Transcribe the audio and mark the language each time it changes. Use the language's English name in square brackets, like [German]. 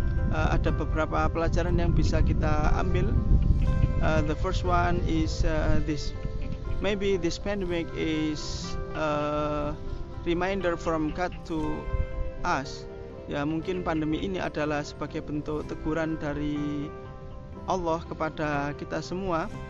[Indonesian] Ada beberapa pelajaran yang bisa kita ambil. [English] The first one is this. Maybe this pandemic is a reminder from God to us. [Indonesian] Ya, mungkin pandemi ini adalah sebagai bentuk teguran dari Allah kepada kita semua.